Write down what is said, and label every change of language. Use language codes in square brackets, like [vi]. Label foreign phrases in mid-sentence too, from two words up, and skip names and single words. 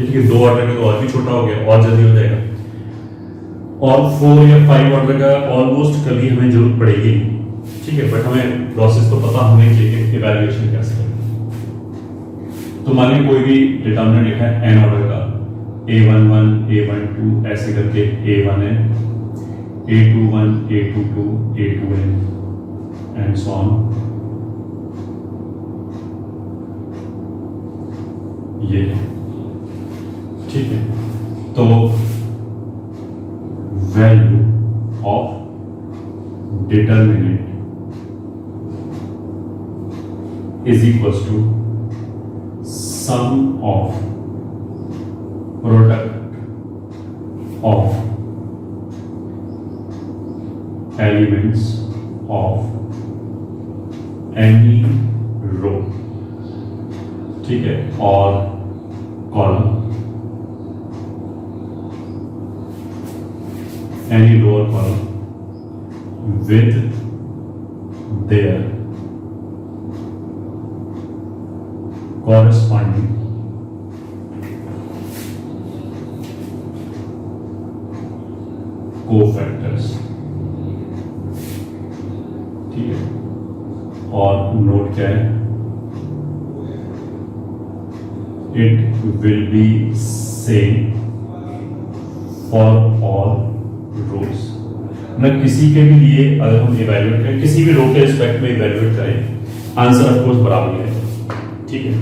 [hi] ठीक है, 2 ऑर्डर का तो और भी छोटा हो गया, और जल्दी हो जाएगा, और 4 या 5 ऑर्डर का ऑलमोस्ट कभी हमें जरूरत पड़ेगी, ठीक है। बट हमें प्रोसेस तो पता होने चाहिए, इवैल्यूएशन कैसे करें। तो मान लीजिए कोई भी डिटर्मिनेंट लिखा है n ऑर्डर का, a11 a12 ऐसे करके a1n a21 a22 a2n [en] and so on. [hi] ये ठीक है, तो [en] value of determinant is equals to sum of product of elements of any row, [hi] ठीक है, और कॉलम, [en] any row or column with their corresponding cofactors, [hi] ठीक है। और नोट क्या है, [en] it will be same for all rows. [hi] मतलब किसी के भी लिए अगर हम इवैल्यूएट करें, किसी भी रो के रिस्पेक्ट में इवैल्यूएट करें, [en] answer of course [hi] बराबर ही है, ठीक है।